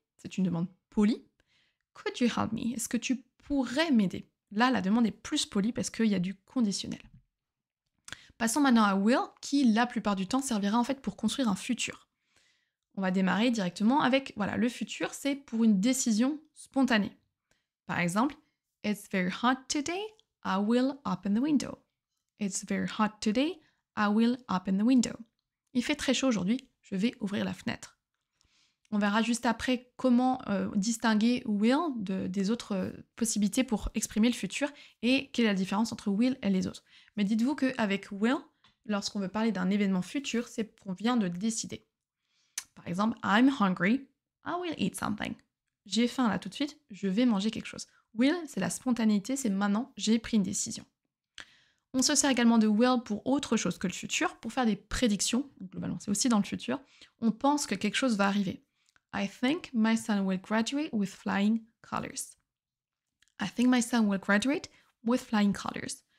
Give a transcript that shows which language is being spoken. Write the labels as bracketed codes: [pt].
[fr] C'est une demande polie. [en] Could you help me? [fr] Est-ce que tu pourrais m'aider? Là, la demande est plus polie parce qu'il y a du conditionnel. Passons maintenant à will, qui la plupart du temps servira en fait pour construire un futur. On va démarrer directement avec, voilà, le futur, c'est pour une décision spontanée. Par exemple, [en] it's very hot today, I will open the window. It's very hot today, I will open the window. [fr] Il fait très chaud aujourd'hui, je vais ouvrir la fenêtre. On verra juste après comment distinguer will des autres possibilités pour exprimer le futur et quelle est la différence entre will et les autres. Mais dites-vous qu'avec will, lorsqu'on veut parler d'un événement futur, c'est qu'on vient de décider. Par exemple, [en] I'm hungry, I will eat something. [fr] J'ai faim là tout de suite, je vais manger quelque chose. Will, c'est la spontanéité, c'est maintenant, j'ai pris une décision. On se sert également de will pour autre chose que le futur, pour faire des prédictions. Donc, globalement, c'est aussi dans le futur. On pense que quelque chose va arriver. [en] I think my son will graduate with flying colors. I think my son will graduate with flying colors.